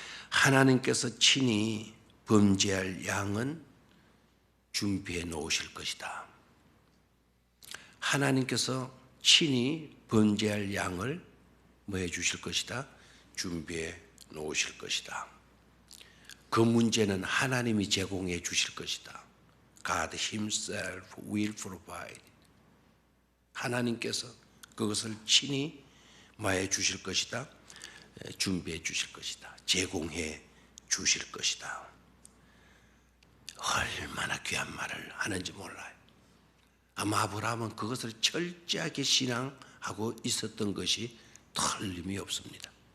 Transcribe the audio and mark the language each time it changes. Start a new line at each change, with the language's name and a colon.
Korean: 하나님께서 친히 범죄할 양은 준비해 놓으실 것이다. 하나님께서 친히 범죄할 양을 뭐 해 주실 것이다? 준비해 놓으실 것이다. 그 문제는 하나님이 제공해 주실 것이다.
English: God Himself will provide.
Korean: 하나님께서 그것을 친히 마해 주실 것이다. 준비해 주실 것이다. 제공해 주실 것이다. 얼마나 귀한 말을 하는지 몰라요. 아마 아브라함은 그것을 철저하게 신앙하고 있었던 것이 틀림이 없습니다.